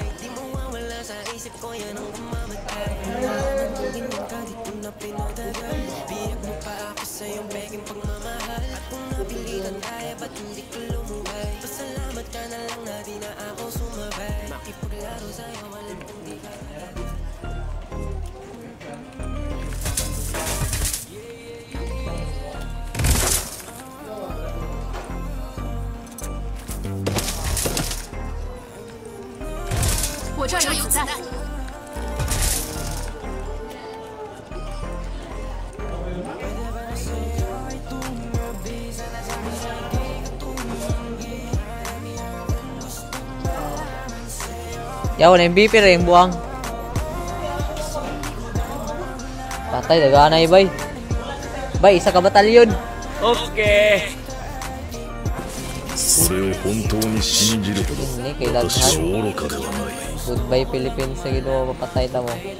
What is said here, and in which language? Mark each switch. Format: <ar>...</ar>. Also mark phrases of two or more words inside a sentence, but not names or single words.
<tl>Di mo mawala sa isip ko, yan ang gumamatay. Nalaman kong ganyan ka, di ko na pinatagal. Biyag mo pa ako sa'yo, begging pagmamahal. At kung napilitan ka, ba't hindi ko lumugay? Pasalamat ka na lang na di na ako sumabay. Makipaglaro sa'yo, alam kong di ka talaga.</tl> <zh>我这儿有子弹。</zh> <ceb>Yaw na MVP rin buang. Patay daga na bay. Bay, isa ka batalyon.</ceb> <en>Okay.</en> <ja>それを本当に信じるほど私は愚かではない。</ja> <ceb>Goodbye Philippines, sa Ginoo, mapatay ta mo.</ceb>